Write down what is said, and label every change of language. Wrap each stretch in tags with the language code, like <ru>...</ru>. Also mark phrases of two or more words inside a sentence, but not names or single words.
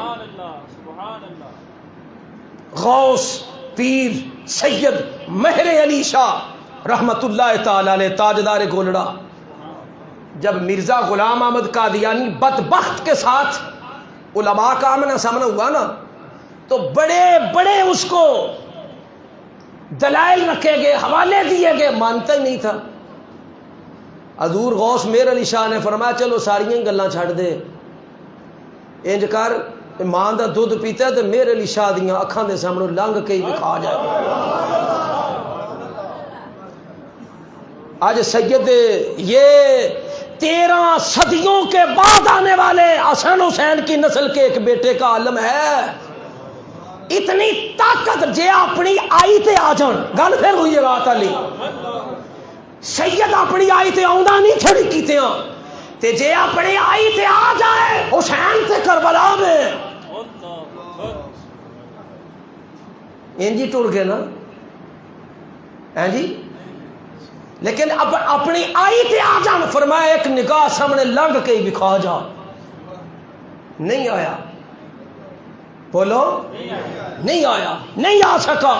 <ur>غوث پیر سید مہر علی شاہ رحمت اللہ تعالی علیہ تاجدار گولڑا، جب مرزا غلام احمد قادیانی بدبخت کے ساتھ علماء کا آمنا سامنا ہوا نا تو بڑے بڑے اس کو دلائل رکھے گئے، حوالے دیے گئے، مانتا ہی نہیں تھا۔</ur> <pa>حضور غوث مہر علی شاہ نے فرمایا چلو ساریاں گلاں چھڑ دے، انج کر ماں دا دودھ پیتا ہے تو مہر علی شاہ دیاں اکھاں دے سامنے لنگ کے ہی کھا جائے۔</pa> <ur>آج سید یہ 13 صدیوں کے بعد آنے والے حسن حسین کی نسل کے ایک بیٹے کا عالم ہے،</ur> <pa>اتنی طاقت جے اپنی آئی تے آ جان، گل پھر ہوئی ہے رات علی سید اپنی آئی تے آؤندا نہیں چھڑی کیتیاں تے جے اپنی آئی تے آ جائے حسین تے کربلا میں انجی ٹر گئے نا جی، لیکن اب اپنی آئی تے آ جان، فرمایا ایک نگاہ سامنے لنگ کے ہی بکھا جا، نہیں آیا، بولو نہیں آیا، نہیں آ سکا۔</pa>